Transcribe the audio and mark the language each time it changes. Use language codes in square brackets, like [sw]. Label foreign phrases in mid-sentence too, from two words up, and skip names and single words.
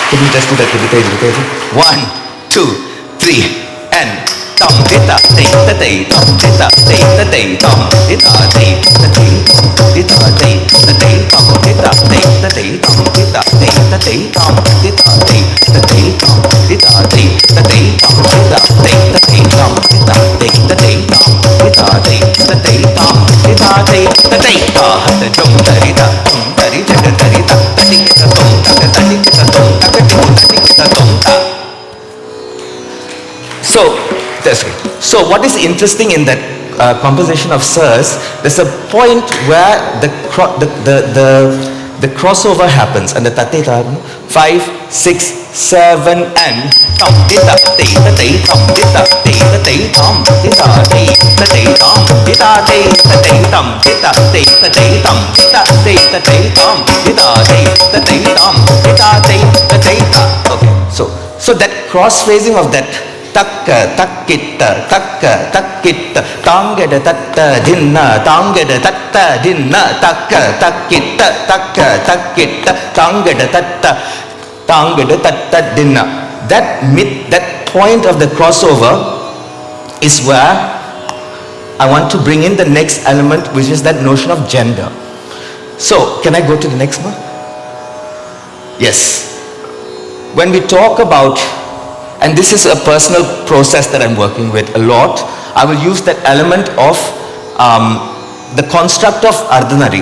[en] Just do that imitation. 1, 2, 3, and tam dita dei da dei tam dita dei da dei tam dita dei da dei dita dei da dei tam dita dei da dei tam dita dei da dei tam dita dei da dei tam dita dei da dei tam dita dei da dei tam dita dei da dei tam dita dei da dei tam dita dei da dei ta da jum dari da jaga dari da dadi kita tom da dadi kita tom da dadi kita tom da. So what is interesting in that composition of Sir's, there's a point where the crossover happens and the tate 5, 6, 7 and tam dita te da te tam dita te da te tam dita te da te tam dita te da te tam dita te da te tam dita te da te tam dita te da te tam dita te da te ta. Okay, so that cross phrasing of that takka takkitta takka takkitta tangeda tatta dinna tangeda tatta dinna takka takkitta takka takkitta tangeda tatta dinna. That point of the crossover is where I want to bring in the next element, which is that notion of gender. So can I go to the next one? Yes. When we talk about, and this is a personal process that I'm working with a lot, I will use that element of the construct of Ardhanari.